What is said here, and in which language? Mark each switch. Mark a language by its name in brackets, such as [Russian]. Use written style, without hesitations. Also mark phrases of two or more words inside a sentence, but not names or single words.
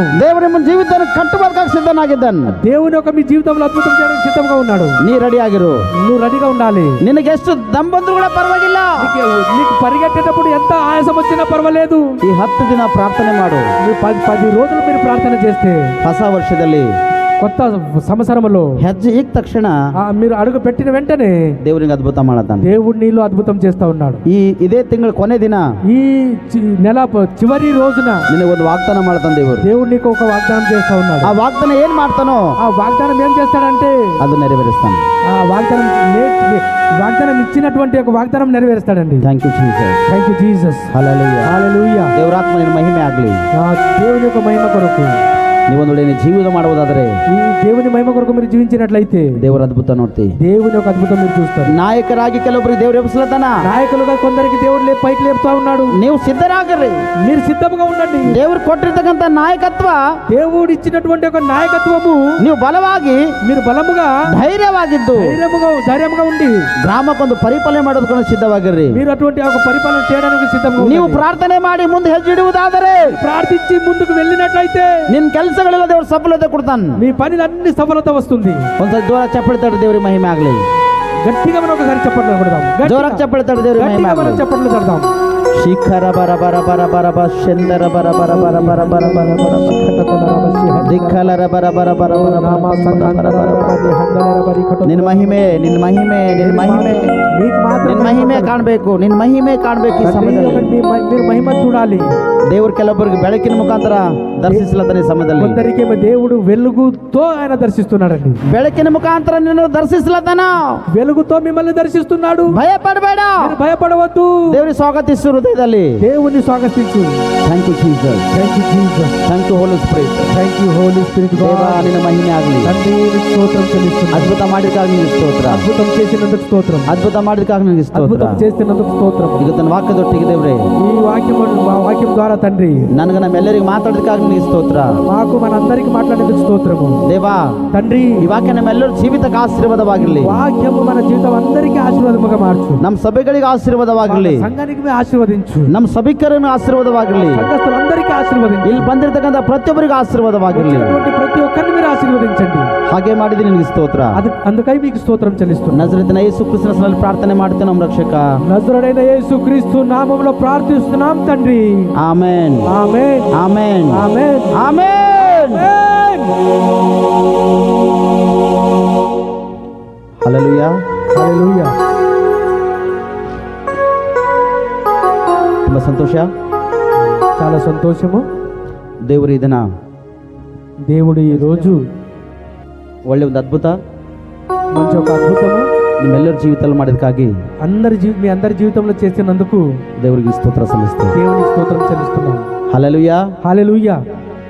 [Kannada] ದೇವರು ನಿಮ್ಮ ಜೀವಿತಾన్ని ಕಟ್ಟುವುದಕ್ಕಾಗಿ ಸಿದ್ಧನಾಗಿದ್ದಾನೆ. [Telugu] దేవుని యొక్క మీ జీవితంలో అద్భుతం చేయడానికి సిద్ధంగా ఉన్నాడు. [Kannada] ನೀ ರೆಡಿ ಆಗಿರು. [Telugu] నువ్వు రెడీగా ఉండాలి. [Kannada] ನಿನಗೆ ಎಷ್ಟು ದಮ್ ಬಂದ್ರು ಕೂಡ ಪರವಾಗಿಲ್ಲ. [Telugu] నీకు పరిగెట్టేటప్పుడు ఎంత ఆయాసం వచ్చినా పర్వాలేదు. [Kannada] ಈ 10 ದಿನ ಪ್ರಾರ್ಥನೆ ಮಾಡು. [Telugu] 10 రోజులు మీరు ప్రార్థన చేస్తే [Kannada] ಹೊಸ ವರ್ಷದಲ್ಲಿ [Telugu] కొత్త సంవత్సరంలో [Kannada] ಹೆಜ್ಜೆ ಈಗ ತಕ್ಷಣ [Telugu] మీరు అడుగు పెట్టిన వెంటనే [Kannada] ದೇವರಿಗೆ ಅದ್ಭುತ ಮಾಡತಾನೆ. [Telugu] దేవుడు నీలో అద్భుతం చేస్తా ఉన్నాడు. [Kannada] ಇದೇ ತಿಂಗಳ ಕೊನೆ ದಿನ [Telugu] ఈ నెల చివరి రోజున [Kannada] ನಿನಗೆ ಒಂದು ವಾಗ್ದಾನ ಮಾಡ್ತಾನೆ ದೇವರು. [Telugu] దేవుడు నీకు ఒక వాగ్దానం చేస్తా ఉన్నాడు. [Kannada] ಆ ವಾಗ್ದಾನ ಏನ್ ಮಾಡ್ತಾನೋ [Telugu] ఆ వాగ్దానం ఏం చేస్తాడంటే [Kannada] ಅದು ನೆರವೇರಿಸ್ತಾನೆ. [Telugu] ఆ వాగ్దానం ఇచ్చినటువంటి ఒక వాగ్దానం నెరవేరుస్తాడండి. [English] Thank you Jesus. Thank you Jesus. [Kannada] ಹಲ್ಲೆಲೂಯಾ. [Telugu] హల్లెలూయా. [Kannada] ದೇವರಾತ್ಮ ನಿನ್ನ ಮಹಿಮೆ ಆಗಲಿ. [Telugu] దేవుని యొక్క మహిమ కొరకు [Kannada] ನೀವೊಂದು ಒಳ್ಳೆಯ ಜೀವನ ಮಾಡುವುದಾದರೆ [Telugu] ఈ దేవుని మహిమ కొరకు మీరు జీవించినట్లయితే [Kannada] ದೇವರ ಅದ್ಭುತ ನೋಡ್ತಿ. [Telugu] దేవుని యొక్క అద్భుతం మీరు చూస్తారు. [Kannada] ನಾಯಕರಾಗಿ ಕೆಲವೊಬ್ಬರಿಗೆ ದೇವರು ಎಬ್ಬಿಸ್ಲತಾನ. [Telugu] నాయకులుగా కొందరికి దేవుడు పైకి లేపుతా ఉన్నాడు. [Kannada] ನೀವು ಸಿದ್ಧರಾಗ್ರಿ. [Telugu] మీరు సిద్ధంగా ఉండండి. [Kannada] ದೇವರು ಕೊಟ್ಟಿರ್ತಕ್ಕಂಥ ನಾಯಕತ್ವ, [Telugu] దేవుడు ఇచ్చినటువంటి ఒక నాయకత్వము [Kannada] ನೀವು ಬಲವಾಗಿ [Telugu] మీరు బలముగా [Kannada] ಧೈರ್ಯವಾಗಿದ್ದು [Telugu] ధైర్యంగా ఉండి [Kannada] ಗ್ರಾಮಕ್ಕೊಂದು ಪರಿಪಾಲನೆ ಮಾಡೋದಕ್ಕೆ ಸಿದ್ಧವಾಗಿರ್ರಿ. [Telugu] మీరు అటువంటి ఒక పరిపాలన చేయడానికి సిద్ధంగా [Kannada] ನೀವು [Telugu] ఉండండి. [Kannada] ಪ್ರಾರ್ಥನೆ ಮಾಡಿ ಮುಂದೆ ಹೆಜ್ಜೆ ಇಡುವುದಾದರೆ [Telugu] ప్రార్థించి ముందుకు వెళ్ళినట్లయితే [Kannada] ನಿನ್ನ ಕೆಲಸಗಳೆಲ್ಲ ದೇವರು ಸಫಲತೆ ಕೊಡ್ತಾನೆ. [Telugu] మీ పనిలన్నీ సఫలత వస్తుంది. [Kannada] ಒಂದ್ಸಲ ಜೋರ ಚಪ್ಪಳಿತಾడు ದೇವರಿಗೆ ಮಹಿಮೆ ಆಗಲಿ. [Telugu] గట్టిగా మనం ఒకసారి చప్పట్లు కొడదాం. [Kannada] ಜೋರಾಗಿ ಚಪ್ಪಳಿತಾడు ದೇವರಿಗೆ ಮಹಿಮೆ [Telugu] గట్టిగా మనం [Kannada] ಆಗಲಿ. [Telugu] చప్పట్లు కొడదాం. ಶಿಖರ ಬರ ಬರ ಬರ ಬರ ಬರ ಶಂದರ ಬರ ಬರ ಬರ ಬರ ಬರ ಬರ ಬರ ದಿಕ್ಕಲರ ಬರ ಬರ ಬರ ಬರ [Kannada] ನಿನ್ನ ಮಹಿಮೆ ನಿನ್ನ ಮಹಿಮೆ ನಿನ್ನ ಮಹಿಮೆ ನಿನ್ನ ಮಹಿಮೆ ಕಾಣಬೇಕು. ನಿನ್ನ ಮಹಿಮೆ ಕಾಣಬೇಕು. ಈ ಸಮಯದಲ್ಲಿ [Telugu] మీరు మహిమ చూడాలి. [Kannada] ದೇವರು ಕೆಲವೊಬ್ಬರಿಗೆ ಬೆಳಕಿನ ಮುಖಾಂತರ ದರ್ಶಿಸ್ಲತ್ತಾನೆ. ಈ ಸಮಯದಲ್ಲಿ [Telugu] కొందరికేమో దేవుడు వెలుగుతో ఆయన దర్శిస్తున్నాడండి. [Kannada] ಬೆಳಕಿನ ಮುಖಾಂತರ ನಿನ್ನ ದರ್ಶಿಸ್ಲತ್ತಾನ. [Telugu] వెలుగుతో మిమ్మల్ని దర్శిస్తున్నాడు. [Kannada] ಭಯಪಡಬೇಡ. [Telugu] మీరు భయపడవద్దు. [Kannada] ದೇವರಿಗೆ ಸ್ವಾಗತಿಸು ಹೃದಯದಲ್ಲಿ. [Telugu] దేవుని స్వాగతించు. [English] Thank you Jesus. Thank you Jesus. Thank you Holy Spirit. Thank you Holy Spirit. [Kannada] ದೇವಾ ನಿನ್ನ ಮಹಿಮೆ ಆಗಲಿ. [Telugu] తండ్రి స్తోత్రం చెల్లిస్తున్నాను. [Kannada] ಅದ್ಭುತ ಮಾಡಿದಕ್ಕಾಗಿ ನಿನಗೆ ಸ್ತೋತ್ರ. [Telugu] అద్భుతం చేసినందుకు స్తోత్రం. [Kannada] ಅದ್ಭುತ ಮಾಡಿದಕ್ಕಾಗಿ ನಿನಗೆ ಸ್ತೋತ್ರ. [Telugu] అద్భుతం చేస్తున్నందుకు స్తోత్రం. [Kannada] ಈಗ ತನ್ನ ವಾಕ್ಯದೊಟ್ಟಿಗೆ ದೇವ್ರೆ [Telugu] ఈ వాక్యం ద్వారా తండ్రి [Kannada] ನನಗೆ ನಮ್ಮೆಲ್ಲರಿಗೂ ಮಾತಾಡೋದಕ್ಕಾಗಿ ನಿನಗೆ ಸ್ತೋತ್ರ. [Telugu] మాకు మనందరికి మాట్లాడేందుకు స్తోత్రము. [Kannada] ದೇವಾ [Telugu] తండ్రి [Kannada] ಈ ವಾಕ್ಯ ನಮ್ಮೆಲ್ಲರ ಜೀವಿತಕ್ಕೆ ಆಶೀರ್ವಾದವಾಗಿರಲಿ. [Telugu] వాక్యము మన జీవితం అందరికీ ఆశీర్వాదముగా మార్చు. [Kannada] ನಮ್ಮ ಸಭೆಗಳಿಗೆ ಆಶೀರ್ವಾದವಾಗಿರಲಿ. [Telugu] సంఘానికి ఆశీర్వదించు. [Kannada] ನಮ್ಮ ಸಭಿಕರನ್ನು ಆಶೀರ್ವಾದವಾಗಿರಲಿ. [Telugu] సంఘస్థులందరికీ ఆశీర్వదించు. [Kannada] ಇಲ್ಲಿ ಬಂದಿರತಕ್ಕಂಥ ಪ್ರತಿಯೊಬ್ಬರಿಗೂ ಆಶೀರ್ವಾದವಾಗಿರಲಿ. [Telugu] వచ్చినటువంటి ప్రతి ఒక్కరిని మీరు ఆశీర్వదించండి. [Kannada] ಹಾಗೆ ಮಾಡಿದ್ರೆ ನಿನಗೆ ಸ್ತೋತ್ರ. [Telugu] అందుకై మీకు స్తోత్రం చెల్లిస్తున్నాను. [Kannada] ನಜರೇತಿನ ಯೇಸು ಕ್ರಿಸ್ತನ ಹೆಸರಿನಲ್ಲಿ ಪ್ರಾರ್ಥನೆ ಮಾಡ್ತೇನೆ ನಮ್ಮ ರಕ್ಷಕ. [Telugu] నజరేయుడైన యేసుక్రీస్తు నామములో ప్రార్థిస్తున్నాం తండ్రి. [Kannada] ಆಮೆನ್ [Telugu] ఆమేన్. [Kannada] ಆಮೆನ್ [Telugu] ఆమేన్. [Kannada] ಆಮೆನ್. [Telugu] హల్లెలూయా. హల్లెలూయా. [Kannada] ತುಂಬ ಸಂತೋಷ. [Telugu] చాలా సంతోషము. [Kannada] ದೇವರು ಇದನ್ನ [Telugu] దేవుడు ఈ రోజు [Kannada] ಒಳ್ಳೆ ಒಂದು ಅದ್ಭುತ [Telugu] మంచి ఒక అద్భుతము [Kannada] ನಿಮ್ಮೆಲ್ಲರ ಜೀವಿತದಲ್ಲಿ ಮಾಡಿದಕ್ಕಾಗಿ [Telugu] మీ అందరి జీవితంలో చేసినందుకు [Kannada] ದೇವರಿಗೆ ಸ್ತೋತ್ರ ಸಲ್ಲಿಸ್ತೇವೆ. [Telugu] దేవునికి స్తోత్రం చెల్లిస్తున్నాను. హల్లెలూయా. హల్లెలూయా.